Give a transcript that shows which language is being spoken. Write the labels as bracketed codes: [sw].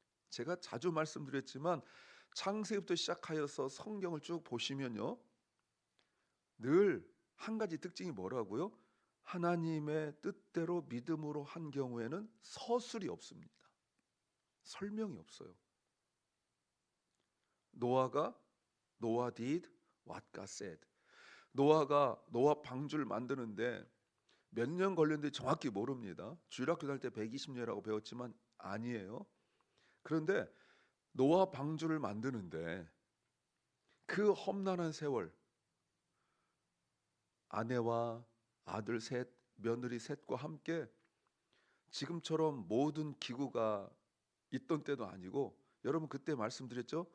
[ko] 제가 자주 말씀드렸지만 창세기부터 시작하여서 성경을 쭉 보시면요, 늘 한 가지 특징이 뭐라고요? 하나님의 뜻대로 믿음으로 한 경우에는 서술이 없습니다. 설명이 없어요. [en] 노아 did what God said. [ko] 노아 방주를 만드는데 몇 년 걸렸는지 정확히 모릅니다. 주일학교 다닐 때 120년이라고 배웠지만 아니에요. 그런데 노아 방주를 만드는데 그 험난한 세월, 아내와 아들 셋, 며느리 셋과 함께 지금처럼 모든 기구가 있던 때도 아니고, 여러분 그때 말씀드렸죠?